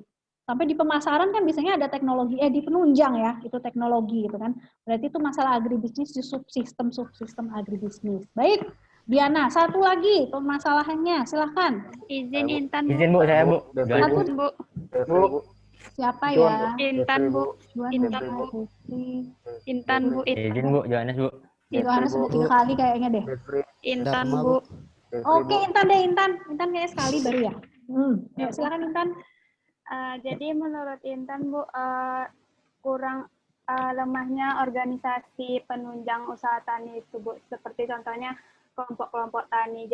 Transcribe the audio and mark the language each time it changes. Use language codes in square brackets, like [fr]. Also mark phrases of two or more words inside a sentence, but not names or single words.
[id] Sampai di pemasaran kan biasanya ada teknologi, di penunjang ya, itu teknologi gitu kan. Berarti itu masalah agribisnis di subsistem agribisnis. Baik, Diana, satu lagi permasalahannya, silahkan. Izin Intan Bu. Izin Bu, saya Bu. Satu Bu. Siapa ya? Intan Bu. Intan Bu. Intan Bu. Izin Bu, Johannes Bu. Johannes udah 3 kali kayaknya deh. Intan Bu. Oke, Intan deh, Intan. Intan kayaknya sekali baru ya. Ya, silakan Intan. Jadi menurut Intan Bu, kurang lemahnya organisasi penunjang usaha tani itu Bu, seperti contohnya kelompok-kelompok tani.